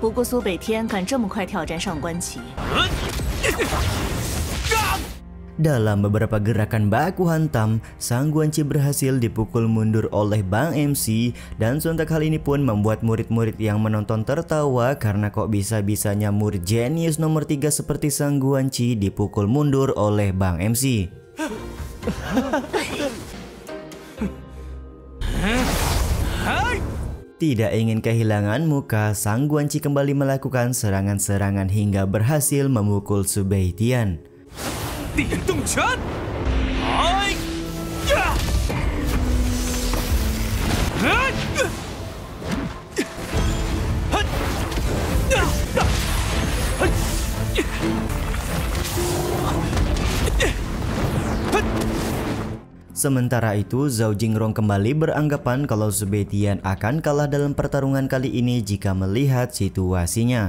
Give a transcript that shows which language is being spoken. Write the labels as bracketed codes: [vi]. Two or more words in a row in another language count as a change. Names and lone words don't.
[id] Dalam beberapa gerakan baku hantam, Sang Guanci berhasil dipukul mundur oleh Bang MC, dan sontak hal ini pun membuat murid-murid yang menonton tertawa karena kok bisa-bisanya murid jenius nomor 3 seperti Sang Guanci dipukul mundur oleh Bang MC. Tidak ingin kehilangan muka, Sang Guanci kembali melakukan serangan-serangan hingga berhasil memukul Sube Tian. [zh] 电动拳！哎呀！哎！ [id] Sementara itu, Zhao Jingrong kembali beranggapan kalau Sube Tian akan kalah dalam pertarungan kali ini jika melihat situasinya.